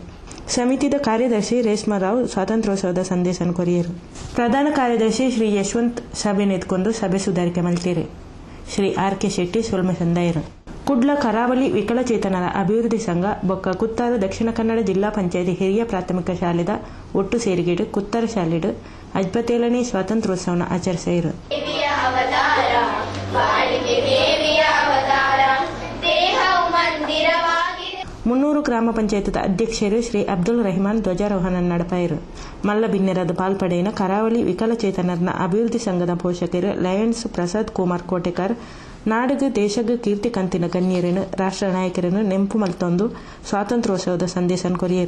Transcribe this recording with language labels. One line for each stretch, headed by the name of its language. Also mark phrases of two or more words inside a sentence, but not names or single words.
Tulu: ಸಮಿತಿಯ ಕಾರ್ಯದರ್ಶಿ ರೇಷ್ಮಾರಾವ್ ಸ್ವಾತಂತ್ರ್ಯೋತ್ಸವದ ಸಂದೇಶ ಕೊರಿಯರು. ಪ್ರಧಾನ ಕಾರ್ಯದರ್ಶಿ ಶ್ರೀ ಯಶವಂತ್ ಸಭೆ ನೆತ್ಕೊಂಡು ಸಭೆ ಸುಧಾರಿಕೆ ಮಲ್ತೀರು. ಶ್ರೀ ಆರ್ ಕೆ ಶೆಟ್ಟಿ ಸೊಲ್ಮೆ ಸಂದಾಯರು. ಕುಡ್ಲ ಕರಾವಳಿ ವಿಕಲಚೇತನರ ಅಭಿವೃದ್ಧಿ ಸಂಘ ಬೊಕ್ಕ ಕುತ್ತಾರ ದಕ್ಷಿಣ ಕನ್ನಡ ಜಿಲ್ಲಾ ಪಂಚಾಯತಿ ಹಿರಿಯ ಪ್ರಾಥಮಿಕ ಶಾಲೆದ ಒಟ್ಟು ಸೇರಿಗೆಡು ಕುತ್ತಾರ ಶಾಲೆಡು 57ನೇ ಸ್ವಾತಂತ್ರ್ಯೋತ್ಸವನ ಆಚರಿಸಿದರು. 300 ಗ್ರಾಮ ಪಂಚಾಯತ್ ಅಧ್ಯಕ್ಷರು ಶ್ರೀ ಅಬ್ದುಲ್ ರೆಹಮಾನ್ ಧ್ವಜಾರೋಹಣ ನಡೆಪರು. ಮಲ್ಲ ಬಿನ್ನೆರದ ಪಾಲ್ಪಡೆಯಿನ ಕರಾವಳಿ ವಿಕಲಚೇತನರ ಅಭಿವೃದ್ಧಿ ಸಂಘದ ಪೋಷಕರು ಲಯನ್ಸ್ ಪ್ರಸಾದ್ ಕುಮಾರ್ ಕೋಟೆಕರ್ ನಾಡಿಗೆ ದೇಶಕ್ಕೆ ಕೀರ್ತಿ ಕಂತಿನ ಗಣ್ಯರನ್ನು ರಾಷ್ಟ್ರ ನಾಯಕರನ್ನು ನೆಂಪು ಮಲ್ತೊಂದು ಸ್ವಾತಂತ್ರ್ಯೋತ್ಸವದ ಸಂದೇಶ ಕೊರಿಯರು.